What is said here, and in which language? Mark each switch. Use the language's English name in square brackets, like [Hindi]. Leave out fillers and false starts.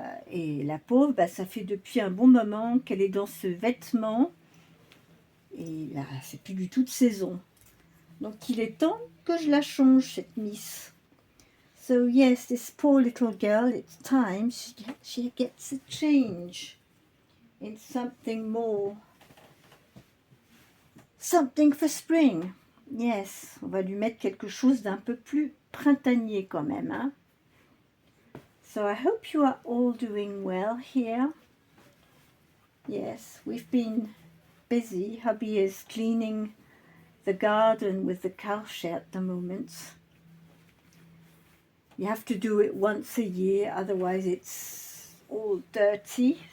[French] Et la pauvre, ça fait depuis un bon moment qu'elle est dans ce vêtement. Et là, c'est plus du tout de saison. Donc il est temps que je la change, cette Miss. [English] So yes, this poor little girl, it's time she gets a change in something more. Something for spring. [French] Yes, on va lui mettre quelque chose d'un peu plus printanier quand même. Hein? [English] So I hope you are all doing well here. Yes, we've been busy. Hubby is cleaning the garden with the cowshed at the moment. You have to do it once a year, otherwise it's all dirty.